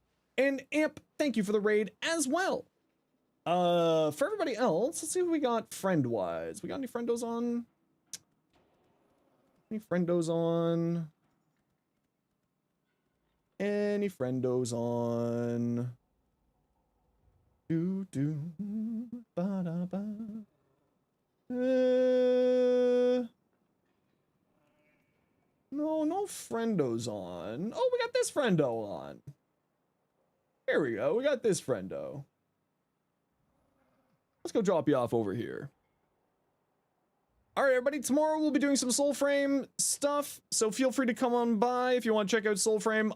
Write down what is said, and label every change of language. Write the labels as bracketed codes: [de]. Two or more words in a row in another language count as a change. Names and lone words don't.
[en] And Amp, thank you for the raid as well. For everybody else, let's see what we got friend-wise. We got any friendos on? Any friendos on? Any friendos on? Do do ba da ba. No friendos on. Oh, we got this friendo on. Here we go. We got this friendo. Let's go drop you off over here. All right, everybody. Tomorrow we'll be doing some Soulframe stuff, so feel free to come on by if you want to check out Soulframe.